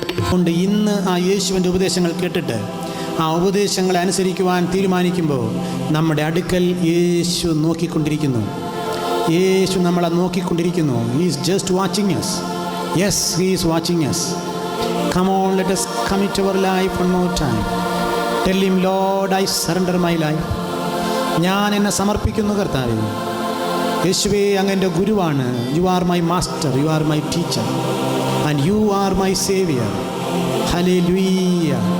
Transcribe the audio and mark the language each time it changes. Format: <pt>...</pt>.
<ml>കൊണ്ട് ഇന്ന് ആ യേശുവിൻ്റെ ഉപദേശങ്ങൾ കേട്ടിട്ട് ആ ഉപദേശങ്ങളെ അനുസരിക്കുവാൻ തീരുമാനിക്കുമ്പോൾ നമ്മുടെ അടുക്കൽ യേശു നോക്കിക്കൊണ്ടിരിക്കുന്നു. യേശു നമ്മളെ നോക്കിക്കൊണ്ടിരിക്കുന്നു.</ml> <en>He is just watching us. Yes, he is watching us. Come on, let us commit our life one more time. Tell him, Lord, I surrender my life.</en> <ml>ഞാൻ എന്നെ സമർപ്പിക്കുന്നു കർത്താവേ. യേശുവേ, അങ്ങ് എൻ്റെ ഗുരുവാണ്.</ml> <en>You are my master, you are my teacher, and you are my saviour. Hallelujah.</en>